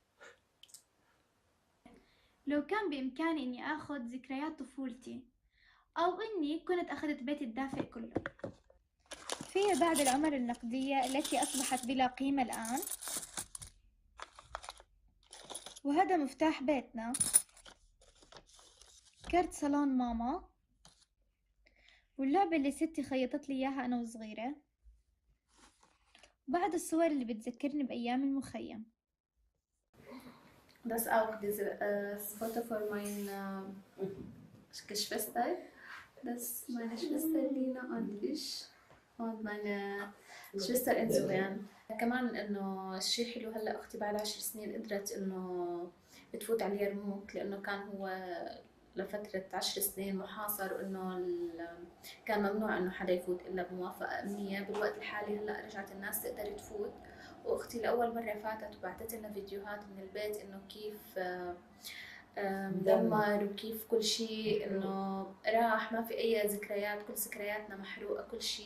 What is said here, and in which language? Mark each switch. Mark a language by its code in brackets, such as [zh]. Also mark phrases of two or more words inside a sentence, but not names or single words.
[ar] لو كان بإمكاني إني آخذ ذكريات طفولتي أو إني كنت أخذت بيتي الدافئ كله في بعض العمر النقدية التي أصبحت بلا قيمة الآن، وهذا مفتاح بيتنا، كرت صالون ماما، واللعبة اللي ستي خيطت لي إياها أنا وصغيرة، بعض الصور اللي بتذكرني بأيام المخيم. [de] Das auch das Foto von meiner Geschwister. Das ist meine Schwester Lina und ich und meine Schwester Eindhoven. [ar] كمان إنه الشيء حلو هلا أختي بعد 10 سنين قدرت إنه تفوت على اليرموك، لأنه كان هو لفترة 10 سنين محاصر، وإنه كان ممنوع إنه حدا يفوت إلا بموافقة أمنية. بالوقت الحالي هلا رجعت الناس تقدر تفوت، واختي لاول مره فاتت وبعثت لنا فيديوهات من البيت انه كيف مدمر وكيف كل شيء انه راح، ما في اي ذكريات، كل ذكرياتنا محروقه، كل شيء.